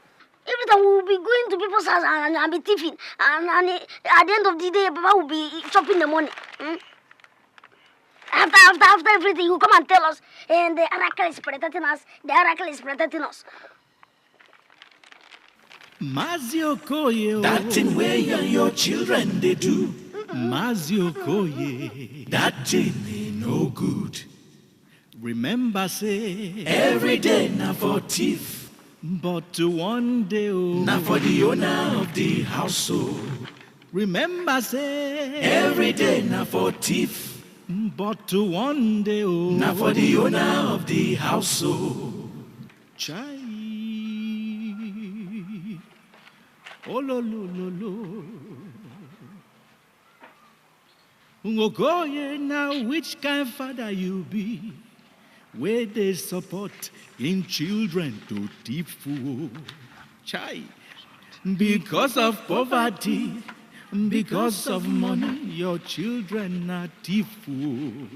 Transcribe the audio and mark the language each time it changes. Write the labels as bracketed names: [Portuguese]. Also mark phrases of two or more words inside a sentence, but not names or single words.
[Nigerian Pidgin] Every time we will be going to people's house and be thieving. And at the end of the day, Papa will be chopping the money. After everything, he will come and tell us, and the oracle is protecting us. The oracle is protecting us. Mazio Koye. That thing where you and your children they do. Mazio Koye. That thing ain't no good. Remember say every day na for thief, but one day na for the owner of the household. Remember say every day na for thief, but one day na for the owner of the household. Chai. Oh lo lo lo lo. Ungokoye, now which kind of father you be? Where they support in children to thief fool. Chai. Because of poverty, because of money, your children are thief fool.